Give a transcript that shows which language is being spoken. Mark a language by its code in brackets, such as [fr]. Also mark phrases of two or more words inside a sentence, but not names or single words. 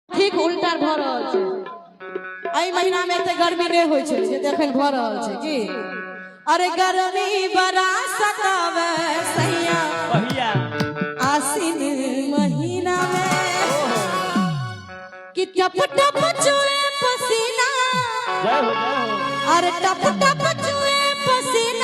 [mai] ठीक उल्टा भ रहल छै। एहि महीना में एते गर्मी नहीं होय छै जे देखै भ रहल छै की। [bho] अरे गर्मी बड़ा सतावे सैया भैया आसिन महीना में कि टप टप चुए पसीना। जय हो अरे टप टप चुए पसीना।